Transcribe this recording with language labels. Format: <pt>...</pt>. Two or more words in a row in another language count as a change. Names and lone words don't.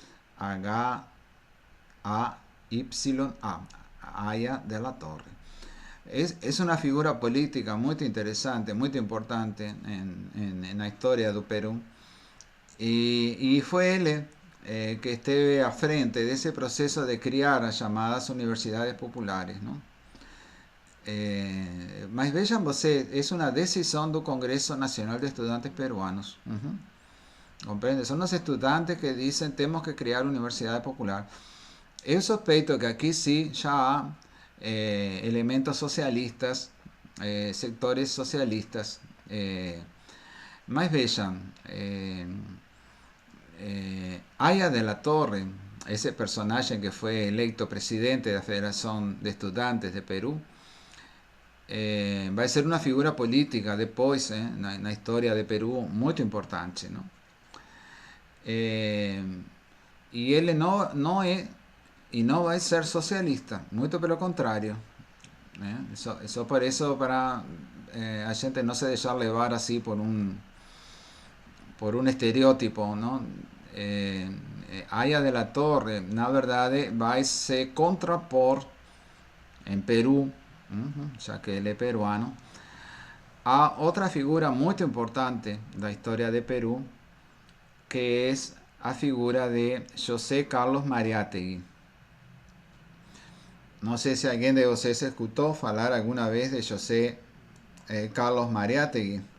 <es>H-A-Y-A, Aya de la Torre. Es una figura política muy interesante, muy importante en la historia del Perú. Y fue él que</es> <pt>esteve a frente</pt> <es>de ese proceso de criar las llamadas universidades populares, ¿no?</es> <pt>Mas vejam você,</pt> <es>es una decisión del Congreso Nacional de Estudiantes Peruanos. ¿Comprende? Son los estudiantes que dicen tenemos que crear universidad popular. Yo sospecho que aquí sí ya hay elementos socialistas, sectores socialistas. Mas vean, Aya de la Torre, ese personaje que fue electo presidente de la Federación de Estudiantes de Perú,</es> <pt>vai ser uma figura política depois na história de Peru muito importante, não? E ele não é e não vai ser socialista, muito pelo contrário, né? Isso por isso para a gente não se deixar levar assim por um estereótipo, não? Aya de la Torre, na verdade, vai se contrapor em Peru,</pt> <es>ya que él es peruano, a otra figura muy importante de la historia de Perú, que es la figura de José Carlos Mariátegui. No sé si alguien de ustedes escuchó hablar alguna vez de José Carlos Mariátegui.</es>